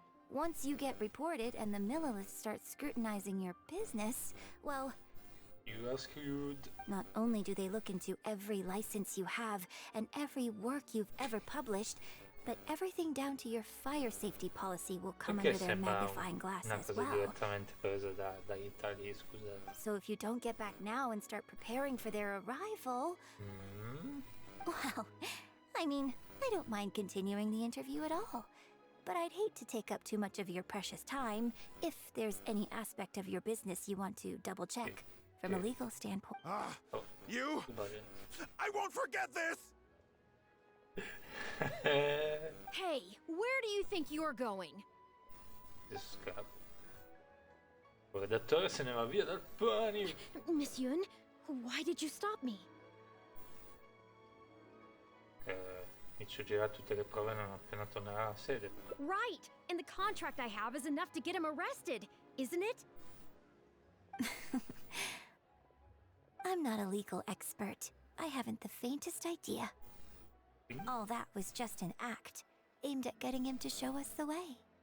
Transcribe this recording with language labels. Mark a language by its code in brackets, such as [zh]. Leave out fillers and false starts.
[en] Once you get reported and the Millilith starts scrutinizing your business, well... You are screwed. Not only do they look into every license you have and every work you've ever published, but everything down to your fire safety policy will come under their magnifying glass as well. [it] Direttamente presa dagli Italiani, scusate. [en] So if you don't get back now and start preparing for their arrival... Well, I mean, I don't mind continuing the interview at all. But I'd hate to take up too much of your precious time if there's any aspect of your business you want to double-check from a legal standpoint. You? I won't forget this! Hey, where do you think you're going? [it] Adesso scappa. Il redattore se ne va via dal panico. [en] Miss Yun, why did you stop me? [it] Inizio a girare tutte le prove non appena tornerà alla sede. [en] Right, and the contract I have is enough to get him arrested, isn't it? I'm not a legal expert. I haven't the faintest idea. All that was just an act, aimed at getting him to show us the way.